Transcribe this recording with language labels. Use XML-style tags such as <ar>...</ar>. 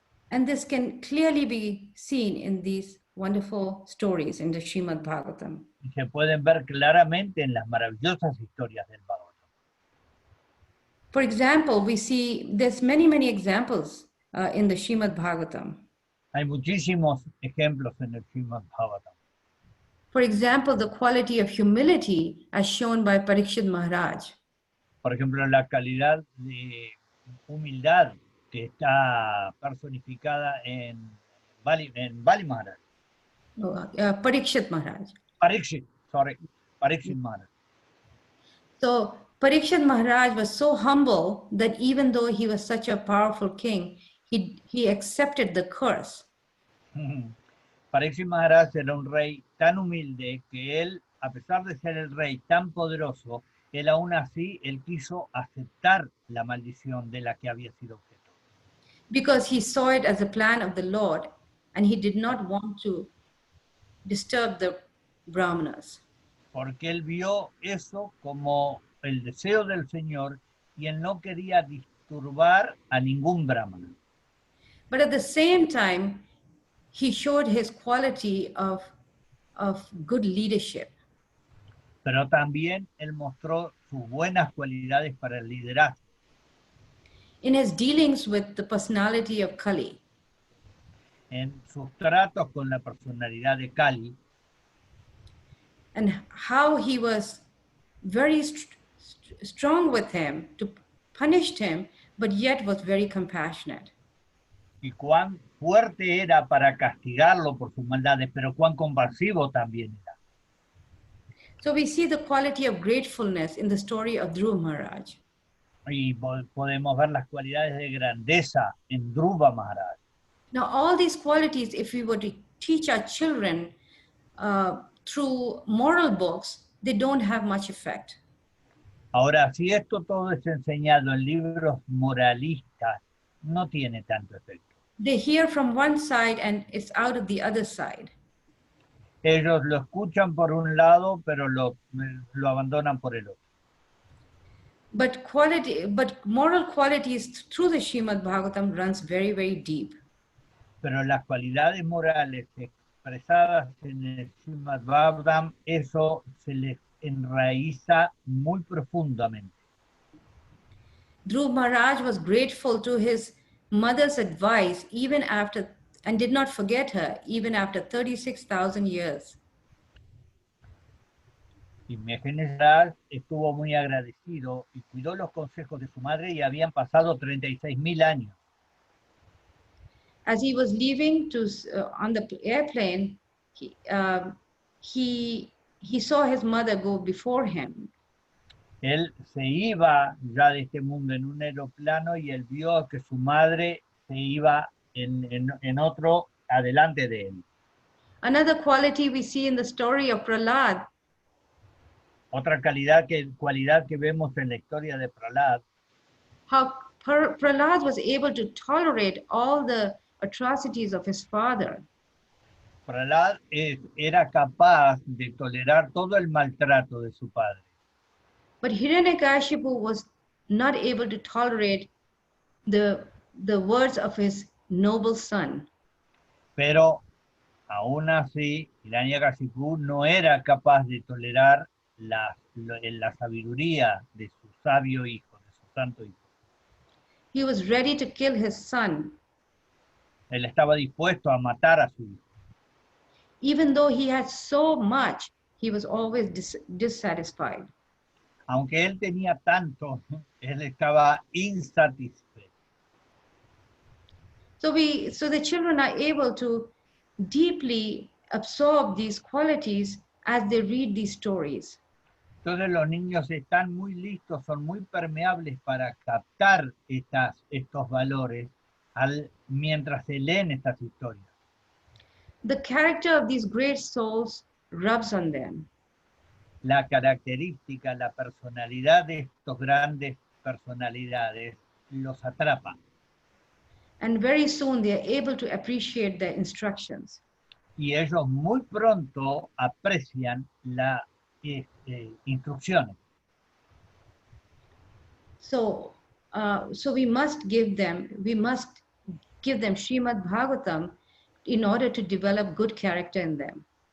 <en>and this can clearly be seen in these wonderful stories in the Srimad-bhagavatam.</en> <es>Y se pueden ver claramente en las maravillosas historias del Bhagavatam.</es> <en>For example, we see there's many examples in the Srimad-bhagavatam.</en> <es>Hay muchísimos ejemplos en el Srimad-bhagavatam.</es> <en>For example, the quality of humility as shown by Parikshit Maharaj.</en> <es>Por ejemplo, la calidad de humildad que está personificada en Bali Maharaj.</es> <en>Parikshit Maharaj.</en> <es>Parikshit Maharaj.</es> <en>So Parikshit Maharaj was so humble that even though he was such a powerful king, he accepted the curse.</en> <es>Parikshit Maharaj era un rey tan humilde que él, a pesar de ser el rey tan poderoso, él aún así, él quiso aceptar la maldición de la que había sido objeto.</es> <en>Because he saw it as a plan of the Lord and he did not want to disturb the Brahmanas.</en> <es>Porque él vio eso como el deseo del Señor y él no quería disturbar a ningún brahmana.</es> <en>But at the same time, he showed his quality of good leadership.</en> <es>Pero también él mostró sus buenas cualidades para el liderazgo.</es> <en>In his dealings with the personality of Kali,</en> <es>En sus tratos con la personalidad de Kali,</es> <en>and how he was very strong with him to punish him, but yet was very compassionate.</en> <es>y cuán fuerte era para castigarlo por sus maldades, pero cuán compasivo también era.</es> <en>So we see the quality of gratefulness in the story of Dhruva Maharaj.</en> <es>Y podemos ver las cualidades de grandeza en Dhruva Maharaj.</es> <en>Now, all these qualities, if we were to teach our children through moral books, they don't have much effect.</en> <es>Ahora, si esto todo es enseñado en libros moralistas, no tiene tanto efecto.</es> <en>They hear from one side and it's out of the other side.</en> <es>Ellos lo escuchan por un lado, pero lo abandonan por el otro.</es> <en>But moral qualities through the Srimad-bhagavatam runs very deep.</en> <es>Pero las cualidades morales expresadas en el Srimad-bhagavatam, eso se les enraiza muy profundamente.</es> <en>Dhruva Maharaj was grateful to his mother's advice even after, and did not forget her even after 36,000 years.</en> <es>Imagínense, estuvo muy agradecido y cuidó los consejos de su madre y habían pasado 36.000 años.</es> <en>As he was leaving on the airplane, he saw his mother go before him.</en> <es>Él se iba ya de este mundo en un aeroplano y él vio que su madre se iba en otro adelante de él.</es> <en>Another quality we see in the story of Prahlad.</en> <es>Otra cualidad que vemos en la historia de Prahlad,</es> <en>How Prahlad was able to tolerate all the atrocities of his father.</en> <es>Prahlad era capaz de tolerar todo el maltrato de su padre.</es> <en>But Hiranyakashipu was not able to tolerate the words of his noble son.</en> <es>Pero aún así, Hiranyakashipu no era capaz de tolerar la sabiduría de su sabio hijo, de su santo hijo.</es> <en>He was ready to kill his son,</en> <es>Él estaba dispuesto a matar a su hijo.</es> <en>even though he had so much, he was always dissatisfied.</en> <es>Aunque él tenía tanto, él estaba insatisfecho.</es> <en>So the children are able to deeply absorb these qualities as they read these stories.</en> <es>Entonces los niños están muy listos, son muy permeables para captar estos valores mientras se leen estas historias.</es> <en>The character of these great souls rubs on them.</en> <es>La característica, la personalidad de estos grandes personalidades los atrapa.</es> <en>And very soon they are able to appreciate the instructions.</en> <es>Y ellos muy pronto aprecian las instrucciones.</es> <en>So we must give them Srimad-bhagavatam in order to develop good character in them.</en>